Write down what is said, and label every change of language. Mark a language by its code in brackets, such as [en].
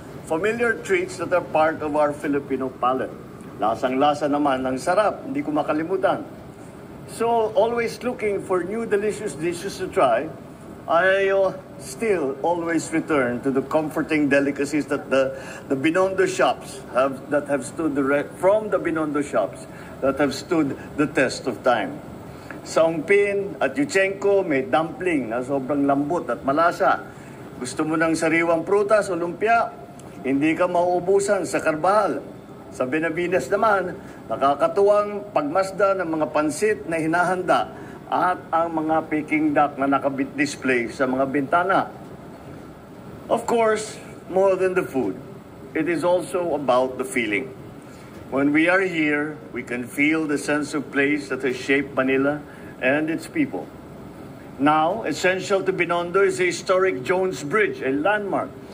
[en] Familiar treats that are part of our Filipino palate. [tl] Lasang-lasa naman, ang sarap, hindi ko makalimutan. [en] So, always looking for new delicious dishes to try, I still always return to the comforting delicacies that the Binondo shops have stood from the Binondo shops that have stood the test of time. [tl] Sa Ongpin at Yuchenko, may dumpling na sobrang lambot at malasa. Gusto mo ng sariwang prutas o lumpia, hindi ka mauubusan sa Carbajal. Sa Benavides naman, nakakatuwang pagmasda ng mga pansit na hinahanda at ang mga Peking duck na nakabit-display sa mga bintana. [en] Of course, more than the food, it is also about the feeling. When we are here, we can feel the sense of place that has shaped Manila and its people. Now, essential to Binondo is the historic Jones Bridge, a landmark.